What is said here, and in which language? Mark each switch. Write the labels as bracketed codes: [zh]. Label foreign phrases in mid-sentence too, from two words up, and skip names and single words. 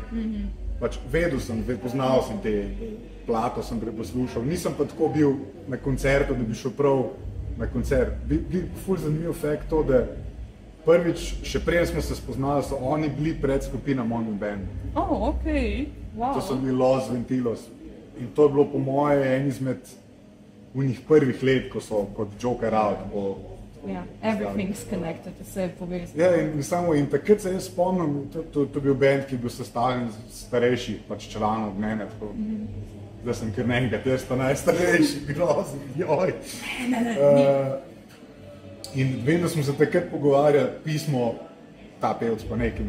[sl] Pač vedel sem, poznal sem te plato, sem preposlušal, nisem pa tako bil na koncertu, da bi šel prav na koncert. Bil ful zanimiv fakt to, da prvič, še prej smo se spoznali, so oni bili pred skupina Mono Band. Okej, wow. To so bili Los Ventilos. In to je bilo po moje en izmed unih prvih let, ko so kot Joker Out. [en] Everything's connected, [sl] vse je povezano. Ja, in takrat se jaz spomnim, to je bil band, ki je bil sestavljen starejših pač članov od mene, tako. Da sem kar nekaj, jaz pa najstarejši, grozen, joj. In vem, da smo se takrat pogovarjali, pismo, ta pevc pa nekim.